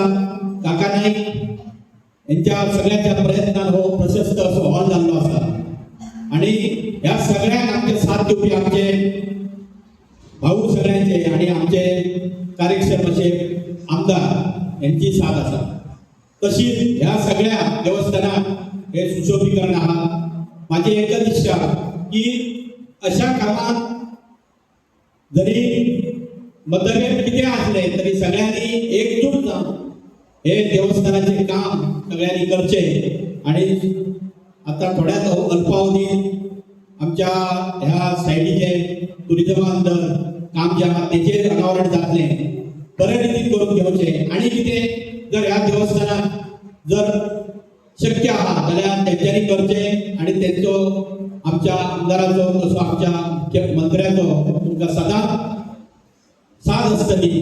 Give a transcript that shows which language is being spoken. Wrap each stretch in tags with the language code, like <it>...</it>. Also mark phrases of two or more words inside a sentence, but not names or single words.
<kok>काका नाईक यांच्या सगळ्यांच्या प्रयत्नान हो प्रशस्त असो हॉल जाल्लो आसा आणि ह्या सगळ्यांक आमचे साथ दिवपी आमचे भाऊ सगळ्यांचे आणि आमचे कार्यक्षम असे आमदार यांची साथ आसा. तशीच ह्या सगळ्या देवस्थानाक हे सुशोभीकरण आहा. माझी एकच इच्छा की अशा कामात जरी मतभेद किती असले तरी सगळ्यांनी एकजूट जाऊन हे देवस्थानाचे काम सगळ्यांनी करचे आणि आता थोड्याच अल्पावधीत आमच्या ह्या सायडीचे टुरिझमांतर काम जे आहा तेचेर अनावरण जातले बरे रितीन करून घेवचे आणि कितें जर ह्या देवस्थानाक जर शक्य आहा जाल्यार तेंच्यांनी करचे आणि तेंचो आमच्या आमदाराचो तसो आमच्या मुख्यमंत्र्याचो तुमकां सदांच साथ आसतली.</kok>